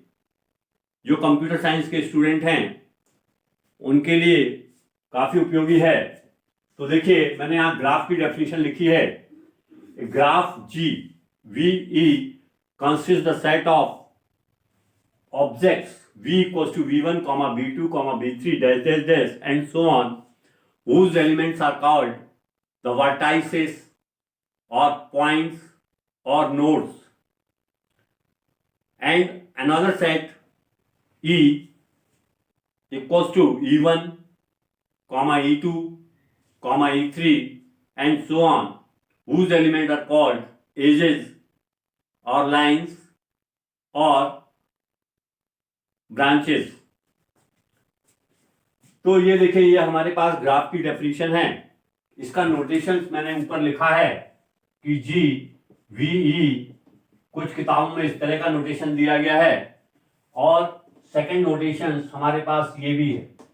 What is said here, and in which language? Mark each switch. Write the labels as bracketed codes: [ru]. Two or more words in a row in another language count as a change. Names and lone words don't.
[hi] जो [en] computer science [hi] के स्टूडेंट हैं उनके लिए काफी उपयोगी है। तो देखिए, मैंने यहां ग्राफ की डेफिनेशन लिखी है। [en] graph G V E consist the set of objects v equals to v1, v2, v3 dash dash dash and so on, whose elements are called the vertices or points or nodes, and another set e equals to e1, e2, e3 and so on, whose elements are called edges or lines or ब्रांचेस। [hi] तो ये देखिए, ये हमारे पास ग्राफ की डेफिनेशन है। इसका नोटेशन मैंने ऊपर लिखा है कि जी वी ई, कुछ किताबों में इस तरह का नोटेशन दिया गया है और [en] second notation [hi] हमारे पास ये भी है।